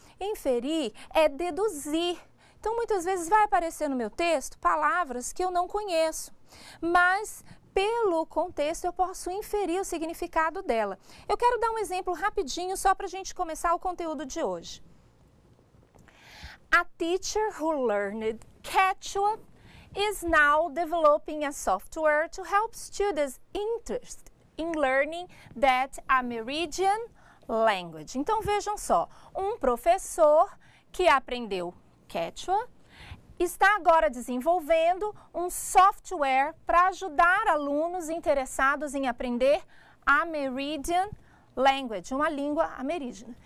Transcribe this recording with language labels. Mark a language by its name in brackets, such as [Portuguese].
[Portuguese] Inferir é deduzir. Então, muitas vezes vai aparecer no meu texto palavras que eu não conheço, mas pelo contexto eu posso inferir o significado dela. Eu quero dar um exemplo rapidinho só para a gente começar o conteúdo de hoje. [English] A teacher who learned Quechua is now developing a software to help students interested in learning that Amerindian language. [Portuguese] Então vejam só, um professor que aprendeu Quechua está agora desenvolvendo um software para ajudar alunos interessados em aprender Amerindian language, uma língua ameríndia.